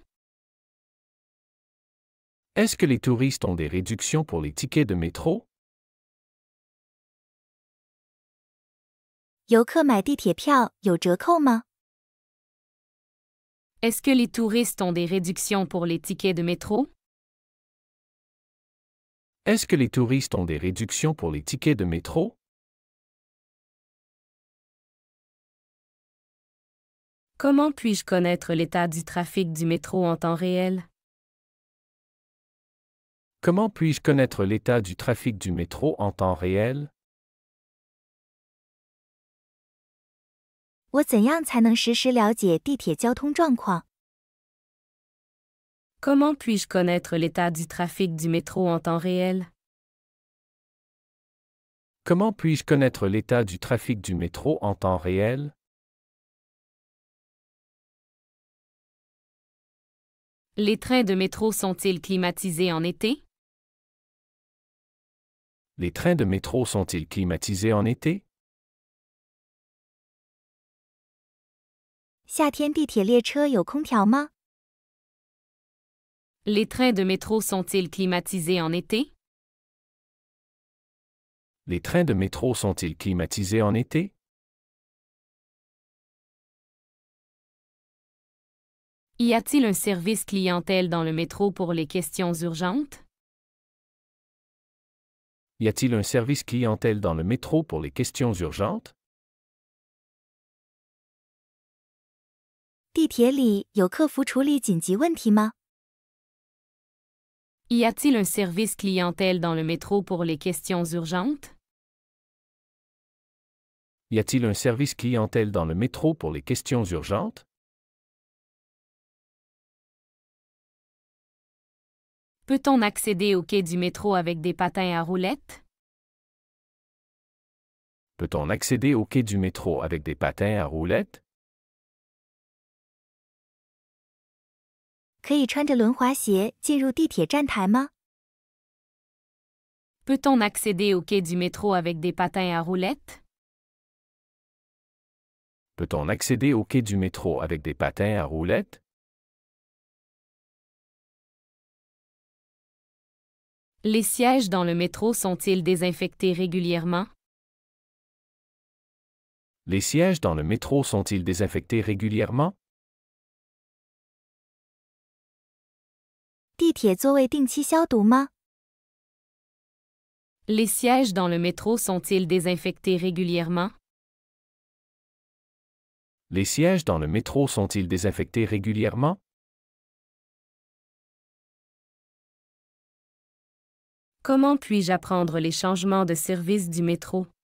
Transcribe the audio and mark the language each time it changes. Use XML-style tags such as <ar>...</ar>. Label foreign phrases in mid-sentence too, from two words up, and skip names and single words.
<fr>Est-ce que les touristes ont des réductions pour les tickets de métro?</fr> <zh>游客买地铁票有折扣吗？</zh> <fr>Est-ce que les touristes ont des réductions pour les tickets de métro? Est-ce que les touristes ont des réductions pour les tickets de métro? Comment puis-je connaître l'état du trafic du métro en temps réel? Comment puis-je connaître l'état du trafic du métro en temps réel?</fr> <zh>我怎样才能实时了解地铁交通状况？</zh> <fr>Comment puis-je connaître l'état du trafic du métro en temps réel? Comment puis-je connaître l'état du trafic du métro en temps réel? Les trains de métro sont-ils climatisés en été? Les trains de métro sont-ils climatisés en été?</fr> <zh>夏天地铁列车有空调吗？</zh> <fr>Les trains de métro sont-ils climatisés en été? Les trains de métro sont-ils climatisés en été? Y a-t-il un service clientèle dans le métro pour les questions urgentes? Y a-t-il un service clientèle dans le métro pour les questions urgentes?</fr> <zh>地铁里有客服处理紧急问题吗？</zh> <fr>Y a-t-il un service clientèle dans le métro pour les questions urgentes? Y a-t-il un service clientèle dans le métro pour les questions urgentes? Peut-on accéder au quai du métro avec des patins à roulettes? Peut-on accéder au quai du métro avec des patins à roulettes?</fr> <zh>可以穿着轮滑鞋进入地铁站台吗？</zh> <fr>Peut-on accéder au quai du métro avec des patins à roulettes? Peut-on accéder au quai du métro avec des patins à roulettes? Les sièges dans le métro sont-ils désinfectés régulièrement? Les sièges dans le métro sont-ils désinfectés régulièrement?</fr> <zh>地铁座位定期消毒吗？</zh> <fr>Les sièges dans le métro sont-ils désinfectés régulièrement? Les sièges dans le métro sont-ils désinfectés régulièrement? Comment puis-je apprendre les changements de service du métro?</fr>